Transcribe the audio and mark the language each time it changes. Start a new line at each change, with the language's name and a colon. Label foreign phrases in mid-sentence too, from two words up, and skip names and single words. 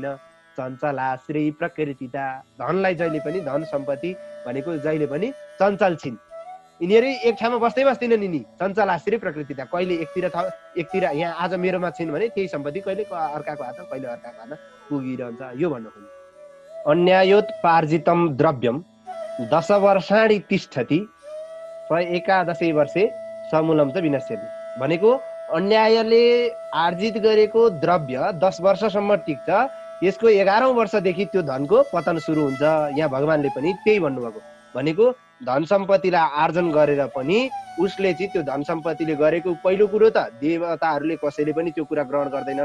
Sanskrit: चञ्चला श्री प्रकृतिता।
Nepali: धनलाई जहिले पनि, धन सम्पत्ति भनेको जहिले पनि चञ्चल छिन्। यिनीहरू एक ठाउँमा बस्दैनन्। यिनी
Sanskrit: चञ्चला श्री प्रकृतिता।
Nepali: कहिले एकतिर यहाँ आज मेरोमा छिन् भने त्यही सम्पत्ति कहिले अर्काको हातमा, कहिले अर्काको हातमा पुगिरहन्छ। यो भन्नु खोज्नु।
Sanskrit: अन्यायोत्पार्जितम द्रव्यम 10 वर्षाणि तिष्ठति 111 वर्षे समूलम च विनश्यति।
Nepali: भनेको अन्यायले आर्जित गरेको द्रव्य 10 वर्षसम्म टिक्छ, यसको 11औं वर्षदेखि त्यो धनको पतन सुरु हुन्छ। यहाँ भगवानले पनि त्यही भन्नुभएको। भनेको धन सम्पत्तिलाई आर्जन गरेर पनि उसले चाहिँ त्यो धन सम्पत्तिले गरेको, पहिलो कुरो त देवताहरूले कसैले पनि त्यो कुरा ग्रहण गर्दैनन्।